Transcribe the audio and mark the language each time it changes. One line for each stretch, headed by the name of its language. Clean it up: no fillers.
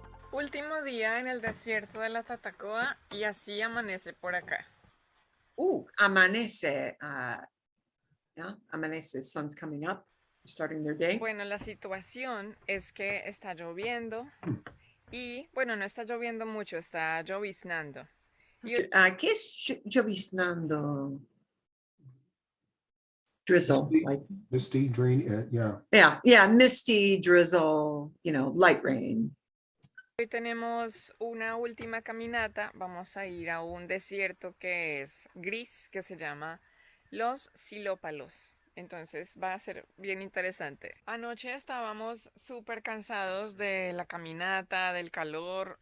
Spanish: Último día en el desierto de la Tatacoa y así amanece por acá. Amanece.
English: Yeah, amanece, sun's coming up, starting their day.
Spanish: Bueno, la situación es que está lloviendo y, bueno, no está lloviendo mucho, está lloviznando. ¿Qué es lloviznando?
English: Drizzle, Misty. like, Misty green, yeah. yeah, misty, drizzle, light rain.
Spanish: Hoy tenemos una última caminata, vamos a ir a un desierto que es gris, que se llama Los Silópalos. Entonces va a ser bien interesante. Anoche estábamos súper cansados de la caminata, del calor.